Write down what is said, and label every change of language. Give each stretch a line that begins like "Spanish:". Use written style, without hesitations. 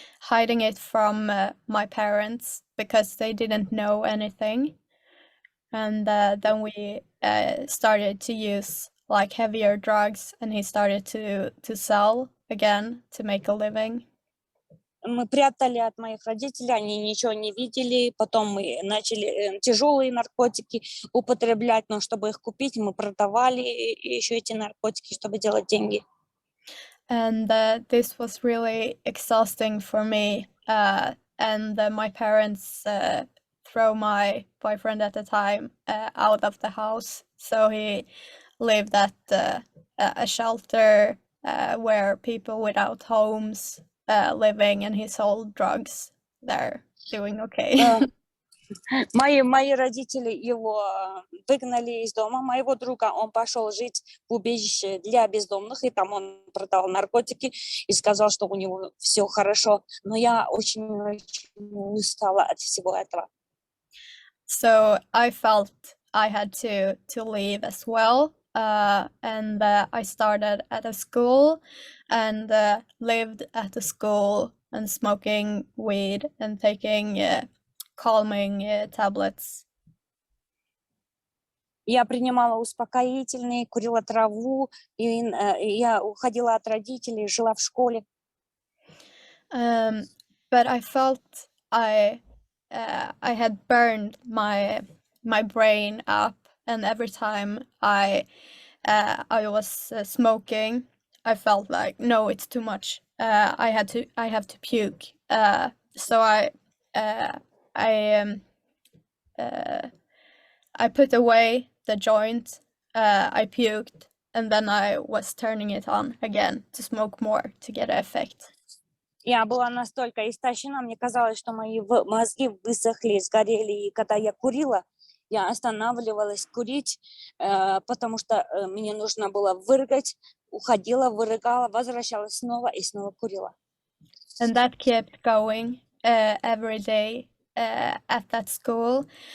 English: hiding it from my parents because they didn't know anything. And then we started to use like heavier drugs, and he started to sell again to make a living.
Russian: Мы прятали от моих родителей, они ничего не видели. Потом мы начали тяжелые наркотики употреблять, но чтобы их купить, мы продавали еще эти наркотики, чтобы делать деньги.
English: And this was really exhausting for me. And my parents throw my boyfriend at the time out of the house. So he lived at a shelter where people without homes living, and he sold drugs there, doing okay.
Russian: Мои родители его выгнали из дома, моего друга, он пошел жить в убежище для бездомных, и там он продал наркотики и сказал, что у него все хорошо. Но я очень устала от всего этого.
English: So I felt I had to leave as well. And I started at a school and lived at the school and smoking weed and taking calming tablets.
Russian: Я принимала успокоительные, курила траву, и я уходила от родителей, жила в школе.
English: But I felt I had burned my brain up, and every time I was smoking, I felt like, no, it's too much. I have to puke. So I put away the joint. I puked, and then I was turning it on again to smoke more to get an effect.
Russian: Я была настолько истощена, мне казалось, что мои мозги высохли, сгорели. И когда я курила, я останавливалась курить, потому что мне нужно было вырыгать, уходила, вырыгала, возвращалась снова и снова курила.
English: And that kept going every day at that school.